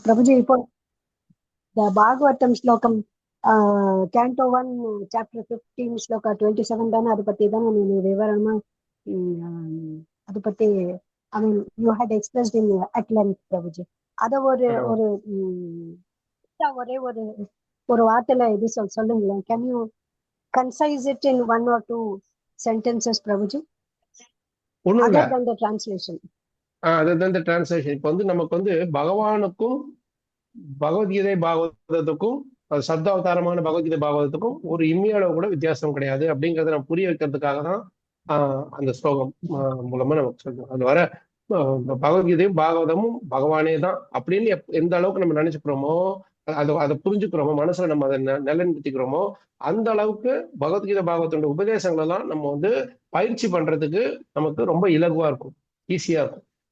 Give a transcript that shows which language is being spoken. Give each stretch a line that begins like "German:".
Tamil: பிரபுஜி, இப்போ the பாகவதம் ஸ்லோகம் canto 1 chapter 15 shloka 27 தானே, அதை பத்தி தான் நீங்க விவரமா அதை பத்தி
English: I mean you had expressed in at length
Tamil: Prabhuji. அத ஒரு ஒரு ஒரே ஒரு வார்த்தையில இது சொல்லுங்களேன்.
English: Can you concise it in 1 or 2 sentences Prabhuji? Other than the translation. other than the translation.
Tamil: இப்போ வந்து நமக்கு வந்து பகவானுக்கும் பகவத்கீதை பாகவதத்துக்கும் சப்தாவதாரமான பகவத்கீதை பாகவதத்துக்கும் ஒரு இம்மியளவு கூட வித்தியாசம் கிடையாது அப்படிங்கறத நம்ம புரிய வைக்கிறதுக்காக தான் அந்த ஸ்லோகம் மூலமா நமக்கு சொல்றோம். அது வர பகவத்கீதையும் பாகவதமும் பகவானே தான் அப்படின்னு எந்த அளவுக்கு நம்ம நினைச்சுக்கிறோமோ, அதை புரிஞ்சுக்கிறோமோ, மனசுல நம்ம அதை நிலைநிறுத்திக்கிறோமோ, அந்த அளவுக்கு பகவத்கீதை பாகவதோட உபதேசங்கள் எல்லாம் நம்ம வந்து பயிற்சி பண்றதுக்கு நமக்கு ரொம்ப இலகுவா இருக்கும், ஈஸியா இருக்கும்.